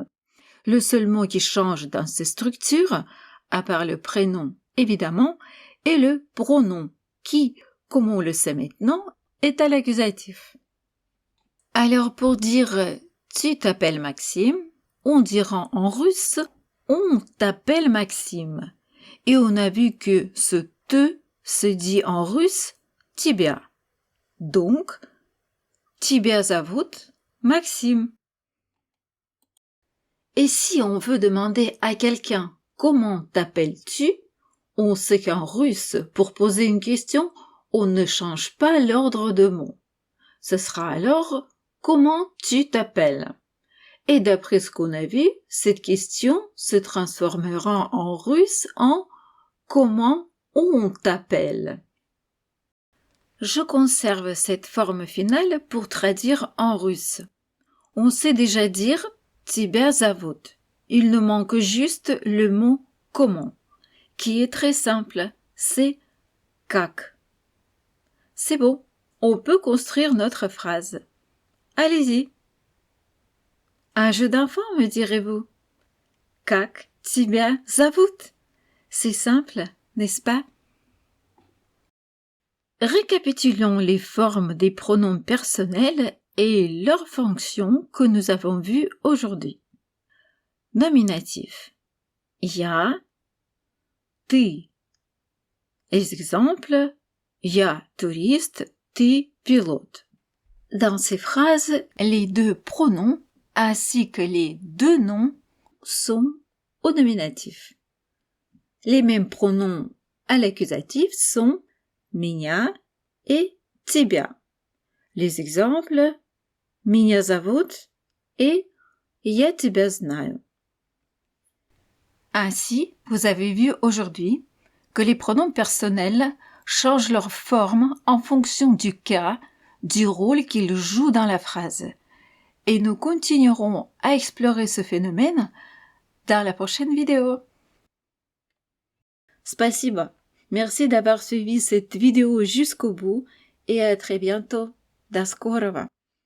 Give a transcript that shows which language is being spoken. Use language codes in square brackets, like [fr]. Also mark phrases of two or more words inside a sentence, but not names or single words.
[fr] Le seul mot qui change dans ces structures, à part le prénom évidemment, est le pronom qui, comme on le sait maintenant, est à l'accusatif. Alors pour dire « tu t'appelles Maxime », on dira en russe « on t'appelle Maxime ». Et on a vu que ce « te » se dit en russe « тебя ». [ru] Donc, « тебя зовут Maxime ». [fr] Et si on veut demander à quelqu'un « comment t'appelles-tu », on sait qu'en russe, pour poser une question, on ne change pas l'ordre de mots. Ce sera alors « comment tu t'appelles ?» Et d'après ce qu'on a vu, cette question se transformera en russe en « comment on t'appelle ?» Je conserve cette forme finale pour traduire en russe. On sait déjà dire [ru] «тебя зовут». [fr] Il nous manque juste le mot « comment », qui est très simple, c'est « как ». C'est bon, on peut construire notre phrase. Allez-y. Un jeu d'enfant, me direz-vous. [ru] Как тебя зовут? [fr] C'est simple, n'est-ce pas? Récapitulons les formes des pronoms personnels et leurs fonctions que nous avons vues aujourd'hui. Nominatif. [ru] Я, ты. Exemple. Я турист, ты пилот. [fr] Dans ces phrases, les 2 pronoms ainsi que les 2 noms sont au nominatif. Les mêmes pronoms à l'accusatif sont меня et тебя. Les exemples [ru] «Меня зовут» et «Я тебя знаю». [fr] Ainsi, vous avez vu aujourd'hui que les pronoms personnels changent leur forme en fonction du cas, du rôle qu'ils jouent dans la phrase. Et nous continuerons à explorer ce phénomène dans la prochaine vidéo. [ru] Спасибо. [fr] Merci d'avoir suivi cette vidéo jusqu'au bout et à très bientôt. [ru] До скорого.